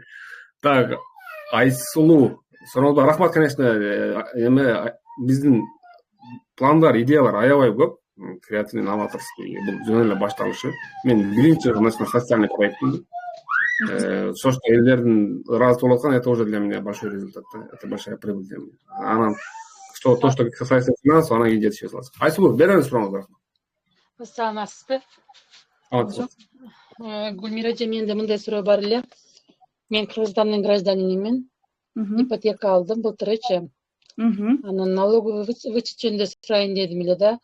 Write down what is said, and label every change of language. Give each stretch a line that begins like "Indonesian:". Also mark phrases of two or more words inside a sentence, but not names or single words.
Kyrgyz: Так, Айсулуу, суроолорго рахмат, конечно. Эме биздин пландар, идеялар аябай көп.
Russian: Креативный, новаторский,
Kyrgyz: бул жөн эле башталышы. Мен биринчи социальный проектим. Что элдердин ыраазы болуп аткан,
Russian: это уже для меня большой результат. Это большая прибыль для меня. Анан то, что касается финансов, она идет сейчас.
Kyrgyz: Айсулуу, беребиз сурооңузду. Саламатсызбы? Гүлмира эже, менде мындай суроо бар эле. Мен Кыргызстандын гражданинимин. Ипотека алдым былтырчы. Анан
Russian: налоговый вычет
Kyrgyz: жөнүндө сурайын дедим эле да.